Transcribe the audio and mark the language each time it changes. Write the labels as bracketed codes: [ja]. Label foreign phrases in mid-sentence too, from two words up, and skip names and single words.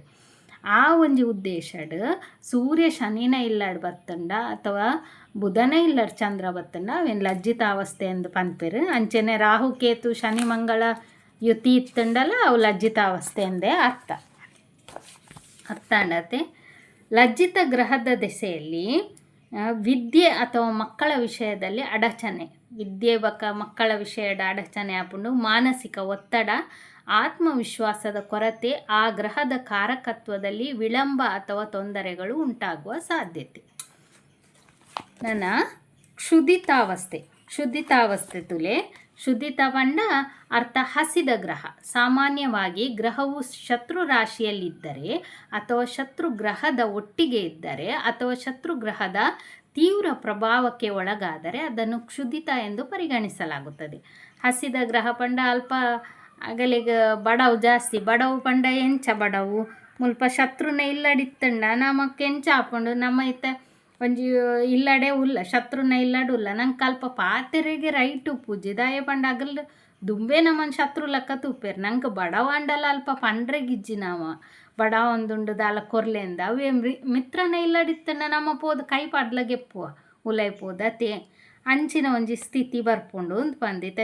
[tcy] ಆ ಒಂಜಿ ಉದ್ದೇಶಡ್ ಸೂರ್ಯ ಶನಿನ ಇಲ್ಲಾಡು ಬತ್ತಂಡ ಅಥವಾ ಬುಧನ ಇಲ್ಲಾಡು ಚಂದ್ರ ಬತ್ತಂಡ ಅವೇನು ಲಜ್ಜಿತಾವಸ್ಥೆ ಎಂದು ಪನ್ಪೆರು. ಅಂಚೆನೆ ರಾಹು ಕೇತು ಶನಿ ಮಂಗಳ ಯುತಿ ಇತ್ತಂಡಲ್ಲ ಅವು ಲಜ್ಜಿತಾವಸ್ಥೆ ಎಂದೇ ಅರ್ಥ ಅಂಡತೆ. [kn] ಲಜ್ಜಿತ ಗ್ರಹದ ದೆಸೆಯಲ್ಲಿ ವಿದ್ಯೆ ಅಥವಾ ಮಕ್ಕಳ ವಿಷಯದಲ್ಲಿ ಅಡಚಣೆ, ವಿದ್ಯೆ ಮಕ್ಕಳ ವಿಷಯದ ಅಡಚಣೆ ಆಪುಂಡು. ಮಾನಸಿಕ ಒತ್ತಡ, ಆತ್ಮವಿಶ್ವಾಸದ ಕೊರತೆ, ಆ ಗ್ರಹದ ಕಾರಕತ್ವದಲ್ಲಿ ವಿಳಂಬ ಅಥವಾ ತೊಂದರೆಗಳು ಉಂಟಾಗುವ ಸಾಧ್ಯತೆ. [tcy] ನನ್ನ ಕ್ಷುದಿತಾವಸ್ಥೆ ತುಲೆ ಶುದ್ಧಿತ ಪಂಡ ಅರ್ಥ ಹಸಿದ ಗ್ರಹ. [kn] ಸಾಮಾನ್ಯವಾಗಿ ಗ್ರಹವು ಶತ್ರು ರಾಶಿಯಲ್ಲಿದ್ದರೆ ಅಥವಾ ಶತ್ರು ಗ್ರಹದ ಒಟ್ಟಿಗೆ ಇದ್ದರೆ ಅಥವಾ ಶತ್ರು ಗ್ರಹದ ತೀವ್ರ ಪ್ರಭಾವಕ್ಕೆ ಒಳಗಾದರೆ ಅದನ್ನು ಕ್ಷುದಿತ ಎಂದು ಪರಿಗಣಿಸಲಾಗುತ್ತದೆ. [tcy] ಹಸಿದ ಗ್ರಹ ಪಂಡ ಅಲ್ಪ ಅಗಲಿಗ ಬಡವು ಜಾಸ್ತಿ ಬಡವು ಪಂಡ ಎಂಚ ಬಡವು ಮುಲ್ಪ ಶತ್ರುನ ಇಲ್ಲಡಿತ್ತಂಡ ನಮಕ್ ಎಂಚ ಹಾಕೊಂಡು ನಮ್ಮ ಇತ್ತ ಒಂಜಿ ಇಲ್ಲಡೆ ಉಲ್ಲ ಶತ್ರುನ ಇಲ್ಲಡು ಉಲ್ಲ ನಂಗೆ ಅಲ್ಪ ಪಾತೆರೆಗೆ ರೈಟು ಪೂಜೆ ದಾಯ ಪಂಡ ಅಗಲ್ ದುಂಬೆ ನಮ್ಮನ್ ಶತ್ರು ಲೆಕ್ಕ ತೂಪೇರು ನಂಗೆ ಬಡವ ಅಂಡಲ್ಲ ಅಲ್ಪ ಪಂಡ್ರೆಗಿಜ್ಜಿ ನಾವು ಬಡವ ಒಂದುಂಡು ದಾಲ ಕೊರ್ಲೆಂದ ಅವೇ ಮಿತ್ರನ ಇಲ್ಲಡಿತ್ತಂಡ ನಮ್ಮ ಪೋದು ಕೈ ಪಾಡ್ಲ ಗೆಪ್ಪುವ ಉಲೈ ಪೋದತೆ ಅಂಚಿನ ಒಂಜಿ ಸ್ಥಿತಿ ಬರ್ಪುಂಡು ಅಂತ ಬಂದಿತ್ತೆ.